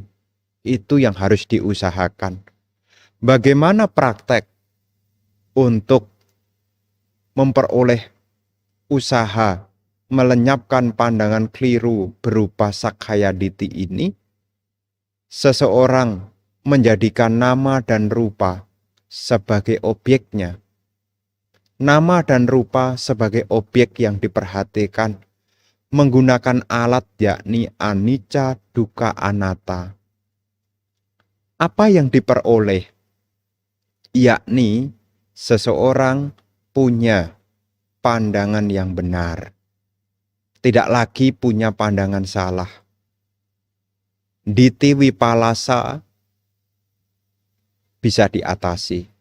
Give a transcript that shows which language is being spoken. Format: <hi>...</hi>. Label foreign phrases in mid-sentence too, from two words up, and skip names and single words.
<id>Itu yang harus diusahakan. Bagaimana praktek untuk memperoleh usaha melenyapkan pandangan keliru berupa</id> <pi>Sakkaya Ditthi</pi> <id>ini, seseorang menjadikan nama dan rupa sebagai objeknya. Nama dan rupa sebagai objek yang diperhatikan menggunakan alat yakni</id> <pi>anicca, dukkha, anatta.</pi> <id>Apa yang diperoleh? Yakni seseorang punya pandangan yang benar. Tidak lagi punya pandangan salah.</id> <pi>Ditthi Vipallasa</pi> <id>bisa diatasi.</id>